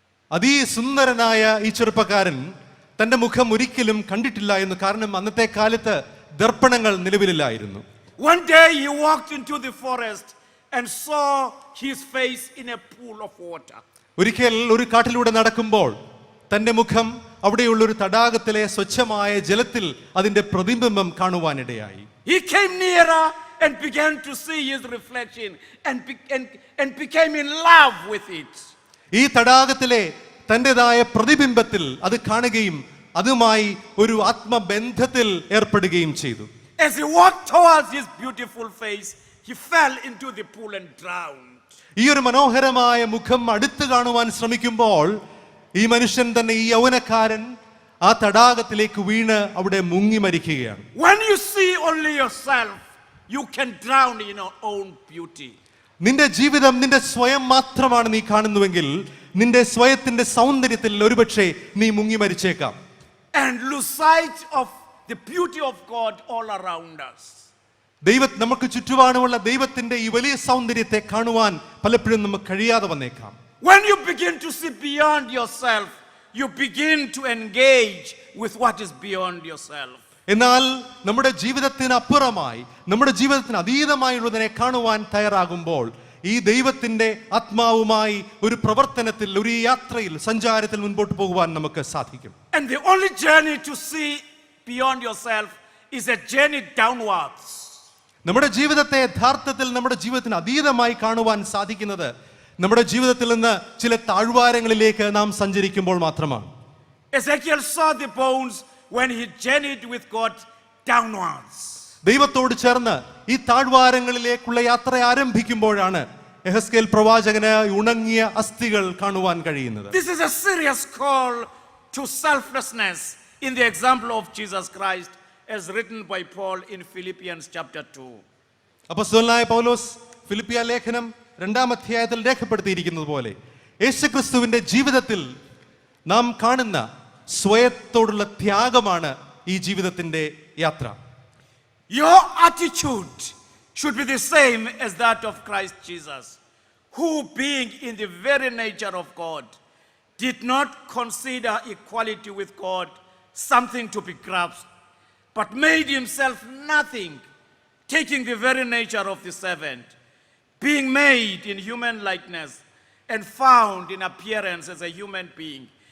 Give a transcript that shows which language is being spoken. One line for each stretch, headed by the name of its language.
Malayalam: അതിസുന്ദരനായ ഈ ചെറുപ്പക്കാരൻ തന്റെ മുഖം ഒരിക്കലും കണ്ടിട്ടില്ല എന്ന്, കാരണം അന്നത്തെ കാലത്ത് ദർപ്പണങ്ങൾ നിലവിലില്ലായിരുന്നു.
English: One day he walked into the forest and saw his face in a pool of water.
Malayalam: ഒരിക്കൽ ഒരു കാട്ടിലൂടെ നടക്കുമ്പോൾ തന്റെ മുഖം അവിടെയുള്ള ഒരു തടാകത്തിലെ സ്വച്ഛമായ ജലത്തിൽ അതിന്റെ പ്രതിബിംബം കാണുവാനിടയായി.
English: He came nearer and began to see his reflection and became in love with it.
Malayalam: ഈ തടാകത്തിലെ തന്റേതായ പ്രതിബിംബത്തിൽ അത് കാണുകയും അതുമായി ഒരു ആത്മബന്ധത്തിൽ ഏർപ്പെടുകയും ചെയ്തു.
English: As he walked towards his beautiful face, he fell into the pool and drowned.
Malayalam: ഈ ഒരു മനോഹരമായ മുഖം അടുത്ത് കാണുവാൻ ശ്രമിക്കുമ്പോൾ ഈ മനുഷ്യൻ തന്നെ, ഈ യൗവനക്കാരൻ ആ തടാകത്തിലേക്ക് വീണ് അവിടെ മുങ്ങി മരിക്കുകയാണ്.
English: When you see only yourself, you can drown in your own beauty.
Malayalam: നിന്റെ ജീവിതം നിന്റെ സ്വയം മാത്രമാണ് നീ കാണുന്നുവെങ്കിൽ നിന്റെ സ്വയത്തിന്റെ സൗന്ദര്യത്തിൽ ഒരുപക്ഷെ നീ മുങ്ങി മരിച്ചേക്കാം.
English: And lose sight of the beauty of God all around us.
Malayalam: നമുക്ക് ചുറ്റുപാടുമുള്ള ദൈവത്തിന്റെ ഈ വലിയ സൗന്ദര്യത്തെ കാണുവാൻ പലപ്പോഴും നമുക്ക് കഴിയാതെ വന്നേക്കാം.
English: When you begin to see beyond yourself, you begin to engage with what is beyond yourself.
Malayalam: എന്നാൽ നമ്മുടെ ജീവിതത്തിന് അപ്പുറമായി, നമ്മുടെ ജീവിതത്തിന് അതീതമായുള്ളതിനെ കാണുവാൻ തയ്യാറാകുമ്പോൾ ഈ ദൈവത്തിന്റെ ആത്മാവുമായി ഒരു പ്രവർത്തനത്തിൽ, ഒരു യാത്രയിൽ, സഞ്ചാരത്തിൽ മുൻപോട്ട് പോകുവാൻ നമുക്ക് സാധിക്കും.
English: And the only journey to see beyond yourself is a journey downwards.
Malayalam: നമ്മുടെ ജീവിതത്തെ യഥാർത്ഥത്തിൽ നമ്മുടെ ജീവിതത്തിന് അതീതമായി കാണുവാൻ സാധിക്കുന്നത് നമ്മുടെ ജീവിതത്തിൽ നിന്ന് ചില താഴ്വാരങ്ങളിലേക്ക് നാം സഞ്ചരിക്കുമ്പോൾ മാത്രമാണ്.
English: Ezekiel saw the bones when he journeyed with God downwards.
Malayalam: ദൈവത്തോട് ചേർന്ന് ഈ താഴ്വാരങ്ങളിലേക്കുള്ള യാത്ര ആരംഭിക്കുമ്പോഴാണ് യെഹെസ്കേൽ പ്രവാചകന് ഉണങ്ങിയ അസ്ഥികൾ കാണുവാൻ കഴിയുന്നത്.
English: This is a serious call to selflessness in the example of Jesus Christ, as written by Paul in Philippians chapter 2.
Malayalam: അപ്പോസ്തലനായ പൗലോസ് ഫിലിപ്പിയ ലേഖനം 2-ാം അധ്യായത്തിൽ രേഖപ്പെടുത്തിയിരിക്കുന്നത് പോലെ യേശുക്രിസ്തുവിന്റെ ജീവിതത്തിൽ നാം കാണുന്ന സ്വയത്തോടുള്ള ത്യാഗമാണ് ഈ ജീവിതത്തിന്റെ യാത്ര.
English: Your attitude should be the same as that of Christ Jesus, who, being in the very nature of God, did not consider equality with God something to be grasped, but made himself nothing, taking the very nature of the servant, being made in human likeness and found in appearance as a human being.